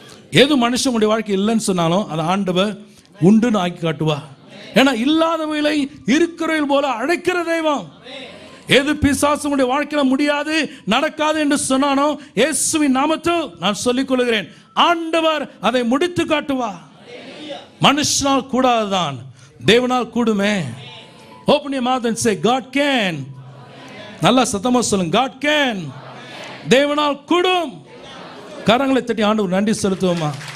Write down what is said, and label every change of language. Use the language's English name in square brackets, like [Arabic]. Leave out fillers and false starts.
[Tamil] எது மனுஷன் உங்களுடைய வாழ்க்கை இல்லைன்னு சொன்னாலும் அதை ஆண்டவர் உண்டுன்னு ஆக்கி காட்டுவா. ஏன்னா இல்லாதவைகளை இருக்கிறவர்கள் போல அழைக்கிற தெய்வம். எது பிசாசு உங்களுடைய வாழ்க்கையில் முடியாது, நடக்காது என்று சொன்னானோ இயேசுவின் நாமத்தில் நான் சொல்லிக் கொள்கிறேன், ஆண்டவர் அதை முடித்து காட்டுவா. மனுஷனால் கூடாதுதான், தேவனால் கூடுமே. [English] Open your mouth and say God can. [Tamil] நல்லா சத்தமா சொல்லுங்க, [English] God can. [Tamil] தேவனால் கூடும். கரங்களை தட்டி ஆண்டவர் நன்றி செலுத்துவோமா?